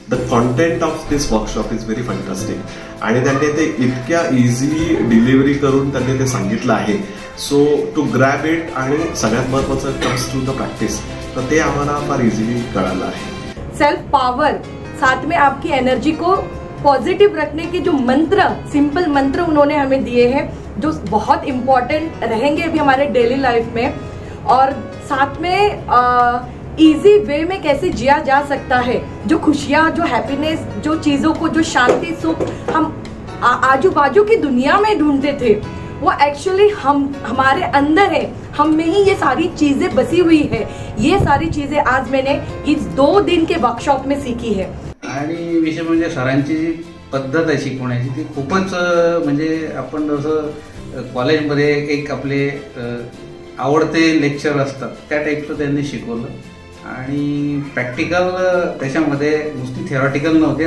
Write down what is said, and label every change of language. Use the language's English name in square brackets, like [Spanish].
[English] content of this workshop is very fantastic [Marathi] आणि त्यांनी ते इतक्या इझी डिलिव्हरी करून त्यांनी ते सांगितलं आहे. [English] so to grab it [Marathi] आणि सगळ्यात महत्वाचं [English] comes to the practice, [Marathi] तर ते आम्हाला फार इझिली कळालं आहे. [Hindi] सेल्फ पावर, साथ में आपकी एनर्जी को पॉजिटिव रखने के जो मंत्र, सिंपल मंत्र उन्होंने हमें दिए हैं जो बहुत इम्पोर्टेंट रहेंगे भी हमारे डेली लाइफ में, और साथ में इजी वे में कैसे जिया जा सकता है, जो खुशियाँ, जो हैप्पीनेस, जो चीज़ों को, जो शांति सुख हम आजू बाजू की दुनिया में ढूंढते थे, वो एक्चुअली हमारे अंदर है, हम में ही ये सारी चीजें बसी हुई है. ये सारी चीजें आज मैंने इस 2 दिन के वर्कशॉप में सीखी है. [Marathi] आणि विशेष म्हणजे सरांची जी पद्धत आहे शिकवण्याची ती खूपच म्हणजे आपण जसं कॉलेजमध्ये एक आपले आवडते लेक्चर असतात त्या टाईपचं त्यांनी शिकवलं आणि प्रॅक्टिकल त्याच्यामध्ये नुसती थेरॉटिकल नव्हते.